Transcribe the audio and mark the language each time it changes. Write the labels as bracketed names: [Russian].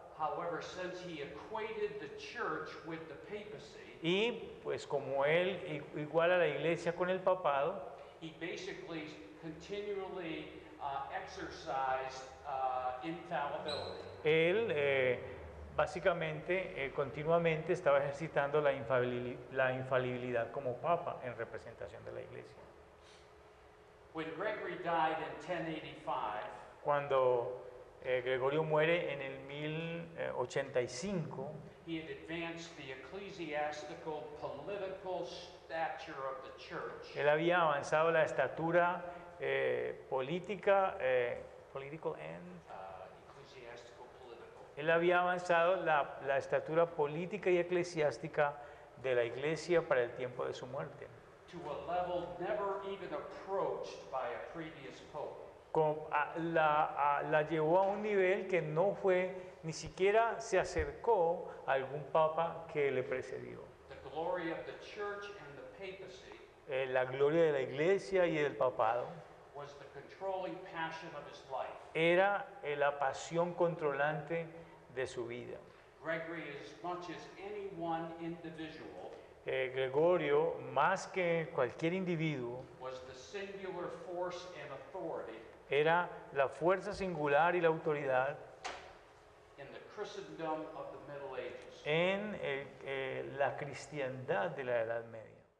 [English] However, since he equated the church with the papacy, [Spanish] Y pues como él iguala la iglesia con el papado, [English] he basically continually exercised infallibility. [Spanish] él básicamente, continuamente estaba ejercitando la infalibilidad como papa en representación de la iglesia. [English] When Gregory died in 1085, [Spanish] Cuando Gregorio muere en el 1085, [English] he had advanced the ecclesiastical political stature of the church [Spanish] él había avanzado la estatura política, [English] political and ecclesiastical political [Spanish] Él había avanzado la estatura política y eclesiástica de la iglesia para el tiempo de su muerte. [English] to a level never even approached by a previous pope. [Spanish] La llevó a un nivel que no fue, ni siquiera se acercó a algún papa que le precedió. [English] The glory of the church and the papacy [Spanish] La gloria de la iglesia y del papado [English] was the controlling passion of his life. [Spanish] era la pasión controlante de su vida. [English] Gregory, as much as any one individual, [Spanish] Gregorio, más que cualquier individuo, [English] was the singular force and authority [Spanish] era la fuerza singular y la autoridad [English] in the Christendom of the Middle Ages. [Spanish] en la cristiandad de la Edad Media.